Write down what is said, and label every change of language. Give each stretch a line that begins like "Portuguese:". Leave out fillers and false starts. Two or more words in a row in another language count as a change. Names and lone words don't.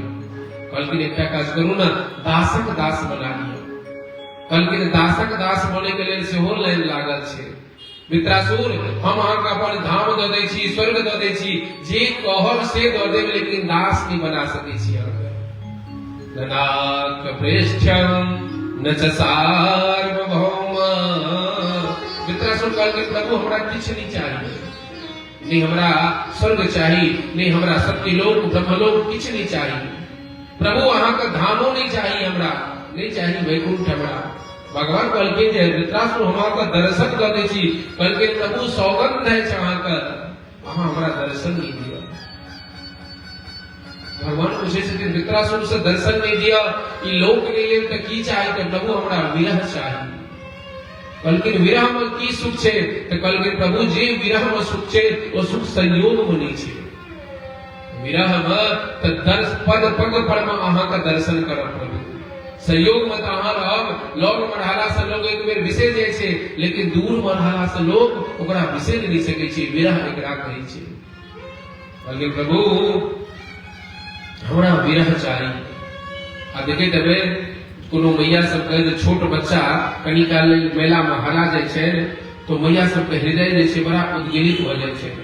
Maithili: कहलखिन एकटा काज करू ना दासक दास बना लिया। कहलखिन दासक दास बने के लेल सेहो लाइन लागल छै। वृत्रासुर हम अहाँ का अपन धाम दऽ दै छी, स्वर्ग दऽ दै छी, जे कहब से दऽ देब, लेकिन दास नहीं बना सकै छी।
Sanskrit: नाक प्रेष्ठ्यम न च सार्वभौम।
Maithili: वृत्रासुर कहलखिन प्रभु हमरा किछु नहीं चाहिए, नहीं हमरा स्वर्ग चाहिए, नहीं हमरा सत्यलोक ब्रह्मलोक किछु नहीं चाहिए। प्रभु अहाँ का धामो नहीं चाहिए, हमरा नहीं चाहिए वैकुंठ हमरा। भगवान कहलखिन जे वृत्रासुर हम अहाँ का दर्शन दऽ दै छी। कहलखिन प्रभु सौगंध है अहाँ का, अहाँ हमरा दर्शन नहीं दिया। भगवान पूछे छथिन वृत्रासुर से दर्शन नहीं दिया, ई लोक के लिए तो की चाही, तो प्रभु हमरा विरह चाही। कहलखिन विरह में की सुख छे, तो कहलखिन प्रभु जे विरह में सुख छे वो सुख संयोग में नहीं छे। विरह में तो दर्श पद पग पर में अहाँ का दर्शन करब प्रभु, संयोग में तो अहाँ रहब, लग में रहला से लोग एक बेर बिसरि जाय छे, लेकिन दूर में रहला से लोग ओकरा बिसरि नहीं सकै छे, विरह एकरा कहै छे। कहलखिन प्रभु हमरा विरह चाही। आ देखैत हेबै कोनो मैया सब कहे छोट बच्चा कनी काल मेला में हरा जाय छै तो मैया सब के हृदय जे छै बड़ा उद्वेलित भ जाय छै।